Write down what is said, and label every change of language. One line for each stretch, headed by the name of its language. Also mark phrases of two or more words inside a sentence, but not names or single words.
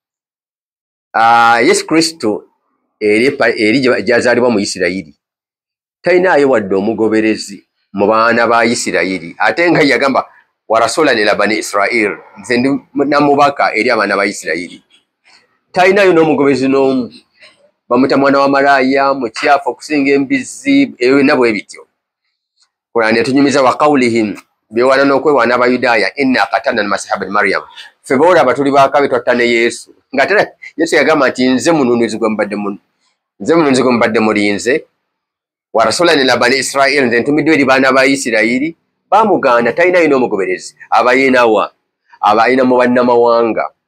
Ganda: Yesu Kristo eri gy'azaalibwa mu Isirayiri talinaayo wadde omugoberezi mu baana ba Isirayiri, ate nga yagamba
Arabic: ورسولا إلى بني إسرائيل,
Ganda: nze ndi namubaka eri abaana ba Isirayiri. Talinaayo n'omugoberezi n'omu, bamuta mwana wa malaaya, mukyafu okusinga embizzi, ebyo bwe bityo. Kurani etunyumiza
Arabic: وقولهم,
Ganda: beewaana n'okwewaana Abayudaaya,
Arabic: إنا قتلنا المسيح ابن مريم,
Ganda: ffe boolaba tuli baakabi twatta ne Yesu. Ng'ate Yesu yagamba nti nze mununuzi gwe mbadde mulinze,
Arabic: ورسولا إلى بني إسرائيل,
Ganda: nze ntumiddwa eri baana ba Isirayiri. Baamugaana, talinayo n'omugoberezi. Abayinawa abayina mu bannamawanga.